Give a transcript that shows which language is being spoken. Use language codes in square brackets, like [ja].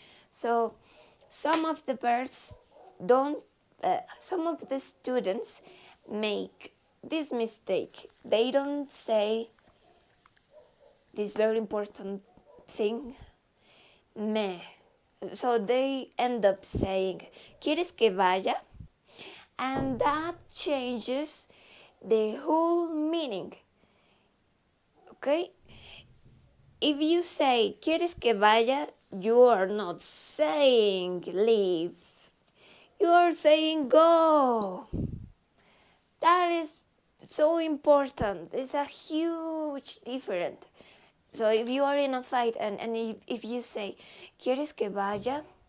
[en] So some of the verbs don't, some of the students make this mistake. They don't say this very important thing, me. [es] So they end up saying, ¿Quieres que vaya? [en] And that changes the whole meaning. Okay? [es] If you say, ¿Quieres que vaya? [en] You are not saying leave. You are saying go. That is so important. It's a huge difference. So if you are in a fight and if you say, [es] ¿Quieres que vaya?